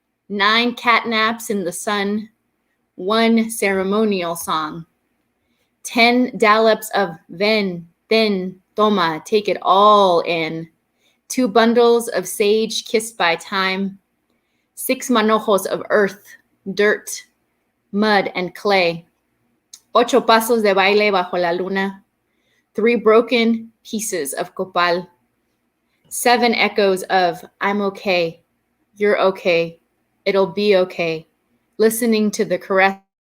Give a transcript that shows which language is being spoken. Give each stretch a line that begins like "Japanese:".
English: 9 catnaps in the sun. 1 ceremonial song. 10 dollops of
Spanish: ven, toma,
English: take it all in. 2 bundles of sage kissed by time. 6 manojos of earth, dirt, mud, and clay.
Spanish: 8 pasos de baile bajo la luna.
English: 3 broken pieces of copal. 7 echoes of I'm okay, you're okay, it'll be okay. Listening to the caress.